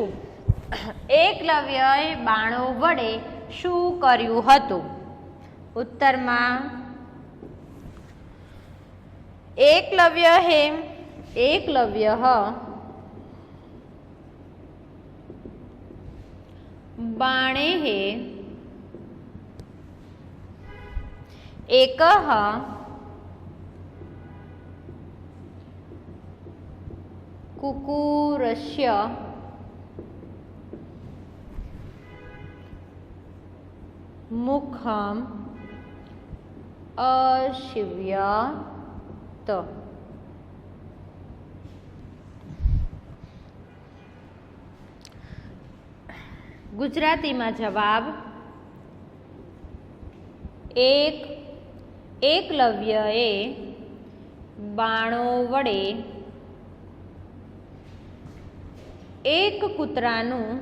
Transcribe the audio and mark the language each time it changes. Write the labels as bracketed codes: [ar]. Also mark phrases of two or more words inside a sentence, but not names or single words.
[gu] એકલવ્યએ બાણો વડે શું કર્યું હતું? ઉત્તરમાં એકલવ્ય બાણેઃ [sa] એકઃ कुकुरस्य मुखम अशिव्यत। [gu] ગુજરાતીમાં જવાબ એકલવ્યએ બાણો વડે એક કૂતરાનું